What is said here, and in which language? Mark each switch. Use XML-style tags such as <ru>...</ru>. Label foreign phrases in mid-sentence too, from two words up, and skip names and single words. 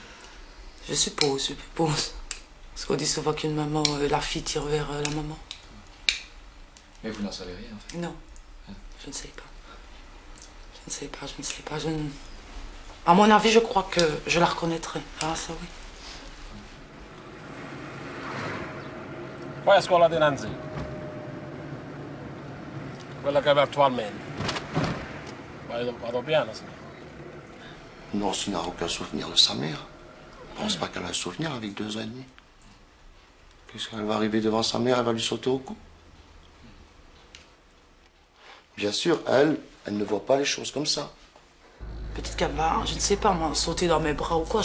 <fr>Je suppose. Parce qu'on dit souvent qu'une maman, la fille tire vers la maman. Mais vous n'en savez rien, en fait. Non, je ne sais pas. Je ne sais pas. À mon avis, je crois que je la reconnaîtrai. Ah, ça oui.</fr> <it>Poi a scuola di Nancy, quella che va attualmente. Vado piano, signore.</it> <fr>Non, s'il n'a aucun souvenir de sa mère. Je pense pas qu'elle a un souvenir avec 2 ans et demi. Qu'est-ce qu'elle va arriver devant sa mère, elle va lui sauter au cou. Bien sûr, elle ne voit pas les choses comme ça. Peut-être qu'elle va, je ne sais pas moi, sauter dans mes bras ou quoi.</fr>